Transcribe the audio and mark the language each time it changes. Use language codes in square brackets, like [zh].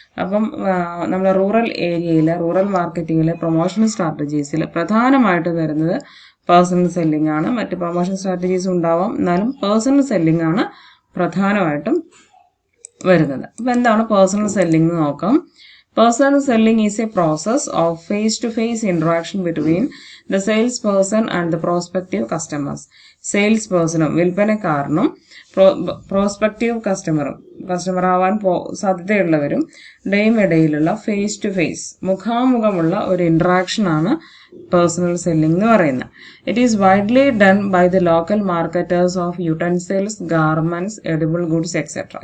[ml] അപ്പം നമ്മുടെ റൂറൽ ഏരിയയിൽ, റൂറൽ മാർക്കറ്റിങ്ങിലെ പ്രൊമോഷൻ സ്ട്രാറ്റജീസിൽ പ്രധാനമായിട്ട് വരുന്നത് പേഴ്സണൽ സെല്ലിംഗ് ആണ്. മറ്റ് പ്രൊമോഷൻ സ്ട്രാറ്റജീസ് ഉണ്ടാവാം, എന്നാലും പേഴ്സണൽ സെല്ലിംഗ് ആണ് പ്രധാനമായിട്ടും വരുന്നത്. അപ്പം എന്താണ് പേഴ്സണൽ സെല്ലിംഗ് എന്ന് നോക്കാം. [en] Personal selling is a process of face-to-face interaction between the salesperson and the prospective customers. [ml] സെയിൽസ്പേഴ്സണും വിൽപ്പനക്കാരനും prospective customer ആവാൻ സാധ്യതയുള്ളവരും ഇടയിലുള്ള ഫേസ് ടു ഫേസ്, മുഖാമുഖമുള്ള ഒരു ഇന്ററാക്ഷൻ ആണ് പേഴ്സണൽ സെല്ലിംഗ് എന്ന് പറയുന്നത്. [en] It is widely done by the local marketers of utensils, garments, edible goods et cetera.